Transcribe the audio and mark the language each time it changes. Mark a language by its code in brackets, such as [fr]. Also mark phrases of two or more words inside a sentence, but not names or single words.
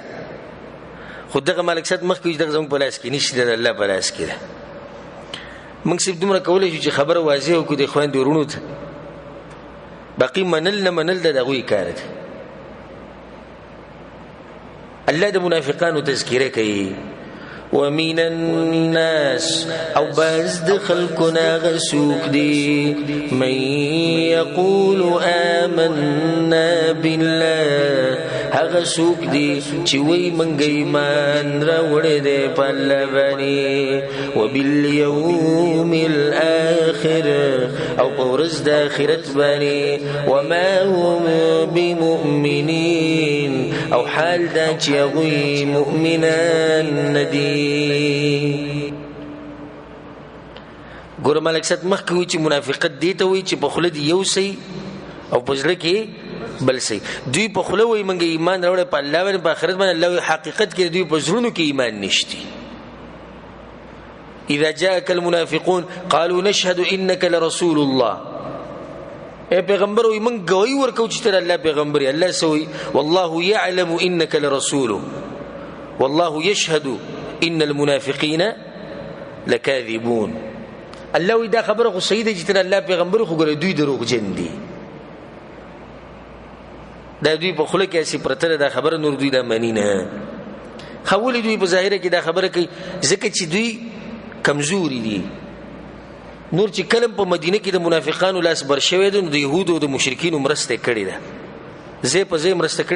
[ps] خو دغه مالک صد مخ کې دغه زموږ په لاس کې نشته، د الله په لاس کې ده. موږ صرف دومره کولی شو چې خبره واضح وکړو د خویندو ورونو ته، باقي منل نه منل د هغوی کار دی. الله د منافقانو تذکره کوي. [ar] ومن الناس [ps] او بعض د خلقنا غسوک دی [ar] من یقول آمنا بالله، [ps] هغه سوک دی چې وی منګ ایمان راوړی دی په الله باندې، [ar] وبالیوم الاخر [ps] او په ورځ د آخرت باندې، [ar] وما هم بمؤمنین [ps] او حال دا چې هغوی مؤمنان ندي. ګوره ملک صاحب مخکې وي چې منافقت دی ته وي چې په خوله دي یو سي او په زړه کې بل سي. دوی په خوله وي موږ ایمان راوړی په الله باندې په آخرت باندې، الله حقیقت کې دوی په زړونو کې ایمان نشتی. [ar] اذا جاءك المنافقون قالوا نشهد انك لرسول الله، [ps] اے پیغمبر وي موږ ګواهي ورکوو چې ته الله پیغمبر یې. [ar] الله سوي والله يعلم انك لرسوله والله يشهد ان المنافقين لكاذبون. [ps] الله وی دا خبره خو صحیح ده چې ته الله پیغمبر، خو ګوره دوی دروغجن دي. دا دوی په خوله کې اسی پرته دا خبره نور دوی دا مانی نه. خولې دوی په ظاهره کې دا خبره کوي ځکه چې دوی کمزوري دي. نور چې کلم په مدینه کې د منافقانو لاس بر شوی دی نو د یهودو او د مشرکینو مرسته کړې ده، زه په زه مرسته کړې ده.